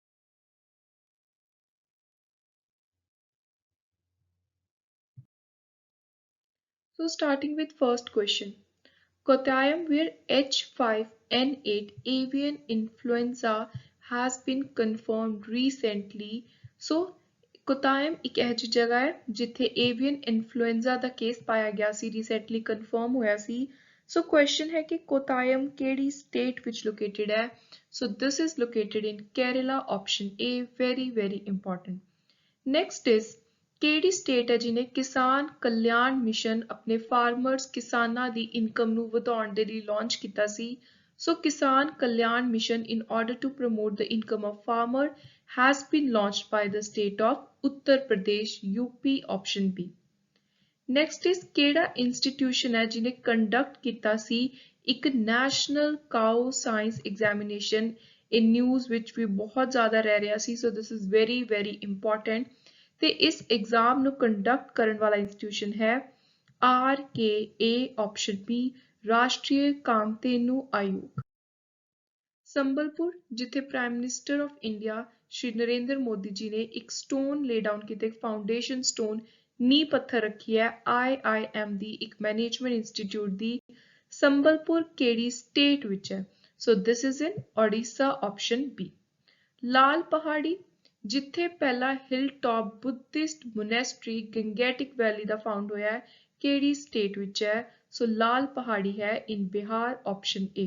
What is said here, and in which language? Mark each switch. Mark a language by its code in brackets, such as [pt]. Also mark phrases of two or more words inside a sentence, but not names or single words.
[en] So starting with first question. Kottayam where H5N8 avian influenza has been confirmed recently. [pa] So ਕੋਤਾਇਮ ਇੱਕ ਇਹੋ ਜਿਹੀ ਜਗ੍ਹਾ ਹੈ ਜਿੱਥੇ [en] avian influenza [pa] ਦਾ ਕੇਸ ਪਾਇਆ ਗਿਆ ਸੀ [en] recently confirmed [pa] ਹੋਇਆ ਸੀ [en] so question [pa] ਹੈ ਕਿ ਕੋਤਾਇਮ ਕਿਹੜੀ ਸਟੇਟ ਵਿੱਚ ਲੋਕੇਟਡ ਹੈ [en] so this is located in Kerala option A very important. Next is [pa] ਕਿਹੜੀ ਸਟੇਟ ਹੈ ਜਿਹਨੇ ਕਿਸਾਨ ਕਲਿਆਣ ਮਿਸ਼ਨ ਆਪਣੇ ਫਾਰਮਰਸ ਕਿਸਾਨਾਂ ਦੀ ਇਨਕਮ ਨੂੰ ਵਧਾਉਣ ਦੇ ਲਈ ਲਾਂਚ ਕੀਤਾ ਸੀ ਸੋ ਕਿਸਾਨ ਕਲਿਆਣ ਮਿਸ਼ਨ [en] in order to promote the income of farmer has been launched by the state of Uttar Pradesh UP option B. Next is [pa] ਕਿਹੜਾ ਇੰਸਟੀਟਿਊਸ਼ਨ ਹੈ ਜਿਹਨੇ ਕੰਡਕਟ ਕੀਤਾ ਸੀ ਇੱਕ [en] national cow science examination in news [pa] ਵਿੱਚ ਵੀ ਬਹੁਤ ਜ਼ਿਆਦਾ ਰਹਿ ਰਿਹਾ ਸੀ ਸੋ [en] this is very [pa] important ਤੇ ਇਸ ਐਗਜ਼ਾਮ ਨੂੰ ਕੰਡਕਟ ਕਰਨ ਵਾਲਾ ਇੰਸਟੀਟਿਊਸ਼ਨ ਹੈ RKA ਆਪਸ਼ਨ B ਰਾਸ਼ਟਰੀ ਕਾਮਧੇਨੂ ਆਯੋਗ ਸੰਬਲਪੁਰ ਜਿੱਥੇ [en] prime minister of India [pa] ਸ਼੍ਰੀ ਨਰਿੰਦਰ ਮੋਦੀ ਜੀ ਨੇ ਇੱਕ [en] stone lay down [pa] ਕੀਤੇ [en] foundation stone [pa] ਨੀਂਹ ਪੱਥਰ ਰੱਖੀ ਹੈ IIM ਦੀ ਇੱਕ [en] management institute [pa] ਦੀ ਸੰਬਲਪੁਰ ਕਿਹੜੀ ਸਟੇਟ ਵਿੱਚ ਹੈ [en] so this is in Odisha option B [pa] ਲਾਲ ਪਹਾੜੀ ਜਿੱਥੇ ਪਹਿਲਾ [en] hill top Buddhist monastery Gangetic valley [pa] ਦਾ ਫਾਊਂਡ ਹੋਇਆ ਹੈ ਕਿਹੜੀ ਸਟੇਟ ਵਿੱਚ ਹੈ ਸੋ ਲਾਲ ਪਹਾੜੀ ਹੈ [en] in Bihar option A.